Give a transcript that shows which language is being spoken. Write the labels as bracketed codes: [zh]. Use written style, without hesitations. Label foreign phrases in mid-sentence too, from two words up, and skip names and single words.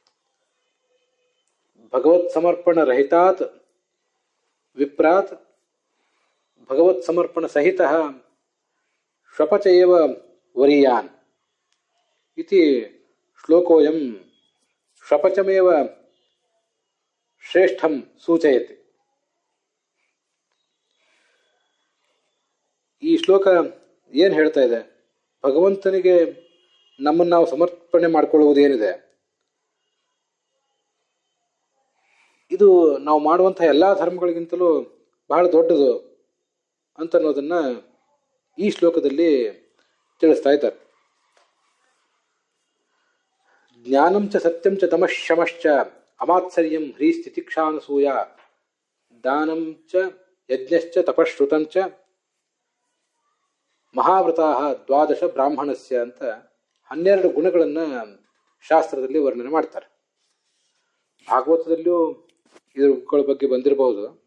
[sa] भगवत्समर्पणरहितात् विप्रात् भगवत्समर्पणसहितः श्वपच एव वरीयान् इति श्लोकोऽयं श्वपचमेव ಶ್ರೇಷ್ಠಂ ಸೂಚಯತಿ. [kn] ಈ ಶ್ಲೋಕ ಏನು ಹೇಳ್ತಾ ಇದೆ? ಭಗವಂತನಿಗೆ ನಮ್ಮನ್ನು ನಾವು ಸಮರ್ಪಣೆ ಮಾಡಿಕೊಳ್ಳುವುದೇನಿದೆ, ಇದು ನಾವು ಮಾಡುವಂತಹ ಎಲ್ಲ ಧರ್ಮಗಳಿಗಿಂತಲೂ ಬಹಳ ದೊಡ್ಡದು ಅಂತ ಅನ್ನೋದನ್ನ ಈ ಶ್ಲೋಕದಲ್ಲಿ ತಿಳಿಸ್ತಾ ಇದ್ದಾರೆ. [sa] ಜ್ಞಾನಂ ಚ ಸತ್ಯಂ ಚ ತಮಃಶಮಶ್ಚ ಅಮಾತ್ಸರ್ಯಂ ಹ್ರೀಸ್ಥಿತಿಕ್ಷಾನಸೂಯ ದಾನಂ ಚ ಯಜ್ಞಶ್ಚ ತಪಶ್ರುತಂ ಚ ಮಹಾವ್ರತಾಃ 12 ಬ್ರಾಹ್ಮಣಸ್ಯ [kn] ಅಂತ 12 ಗುಣಗಳನ್ನು ಶಾಸ್ತ್ರದಲ್ಲಿ ವರ್ಣನೆ ಮಾಡ್ತಾರೆ. ಭಾಗವತದಲ್ಲಿಯೂ ಇದ್ರ ಬಗ್ಗೆ ಬಂದಿರಬಹುದು.